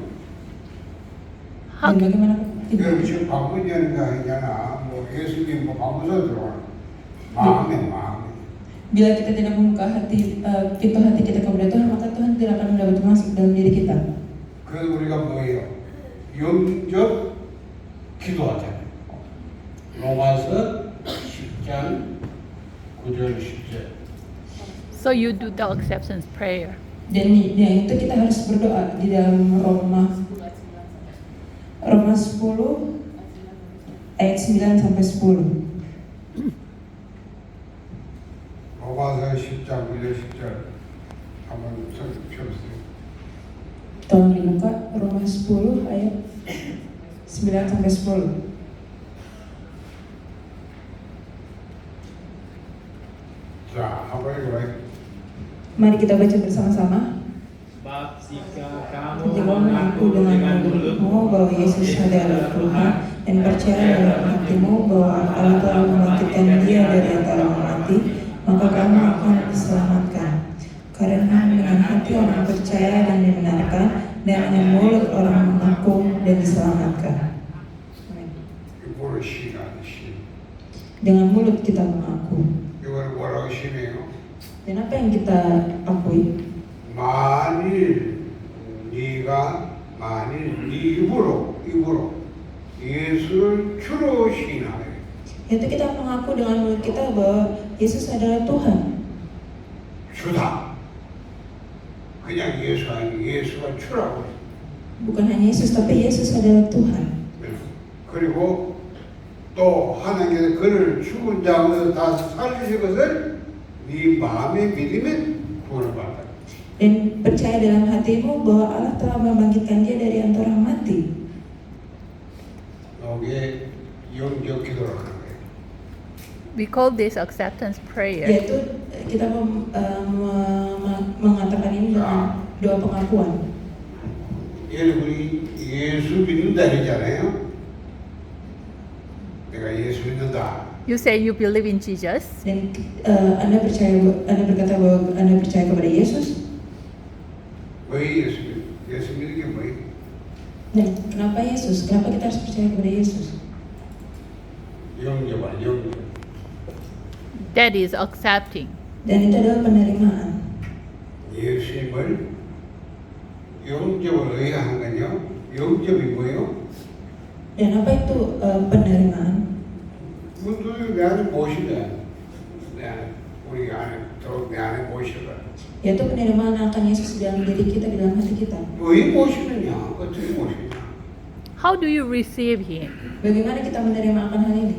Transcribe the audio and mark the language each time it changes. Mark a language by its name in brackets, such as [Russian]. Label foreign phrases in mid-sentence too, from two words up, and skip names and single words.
[Indonesian] Dan bagaimana pintu? [Korean] 여러분 지금 방문 여는 거 아니잖아. 뭐 예수님 뭐 방문서 들어오는 마음에. [Indonesian] Bila kita tidak membuka pintu hati kita kepada Tuhan, maka Tuhan tidak akan dapat masuk dalam diri kita. [Korean] 그래서 우리가 뭐예요? 영접 기도하잖아요. 로마서 10장 9절 10절. [English] So you do the acceptance prayer. [Indonesian] Dan yang itu kita harus berdoa di dalam Roma 10 ayat 9 sampai 10. [Korean] 로마서 10장 9절 10절 한번 펴보세요. [Indonesian] Tolong dibuka Roma 10 ayat 9 sampai 10. [Korean] 자, 한번 읽어봐요. [Indonesian] Mari kita baca bersama-sama. Sebab jika kamu Ketika mengaku dengan mulutmu bahwa Yesus adalah Tuhan dan percaya dalam hatimu bahwa Allah telah membangkitkan Dia dari antara orang mati, maka kamu akan diselamatkan. Karena dengan hati orang percaya dan dibenarkan, dan dengan mulut orang mengaku dan diselamatkan. [Korean] 이거를 시인하는 시. [Indonesian] Dengan mulut kita mengaku. [Korean] 이거를 뭐라고 시인해요? [Indonesian] Dan apa yang kita akui? [Korean] 만일 네 입으로 예수를 주로 시인하네. [Indonesian] Yaitu kita mengaku dengan mulut kita bahwa Yesus adalah Tuhan. [Korean] 주다. 그냥 예수 아니 예수가 주라고. [Indonesian] Bukan hanya Yesus, tapi Yesus adalah Tuhan. [Korean] 그리고 또 하나님께서 그를 죽은 자에서 다시 살리신 것을 네 마음에 믿으면 구원을 받아. [Indonesian] Dan percaya dalam hatimu bahwa Allah telah membangkitkan dia dari antara orang mati. [Korean] 이게 영적 기도라는 거예요. [English] We call this acceptance prayer. [Indonesian] Yaitu kita mengatakan ini dengan doa pengakuan. [Korean] 여러분이 예수 믿는다 했잖아요. 내가 예수 믿는다. [English] You say you believe in Jesus. [Indonesian] Dan Anda berkata bahwa Anda percaya kepada Yesus. [Korean] 왜 예수 믿는 게 뭐예요? [Indonesian] Dan kenapa Yesus? Kenapa kita harus percaya kepada Yesus? [Korean] 영접아, 영접. [English] That is accepting. [Indonesian] Dan itu adalah penerimaan. [Korean] 예수님을 영접을 의한 건요. 영접이 뭐예요? [Indonesian] Dan apa itu penerimaan? [Korean] 분들이 내 안에 모시다. 내 안에 우리 안에 내 안에 모시다. [Indonesian] Yaitu penerimaan akan Yesus dalam diri kita, di dalam hati kita. [Korean] 왜 모시느냐? 어떻게 모시냐? [English] How do you receive Him? [Indonesian] Bagaimana kita menerima akan hal ini?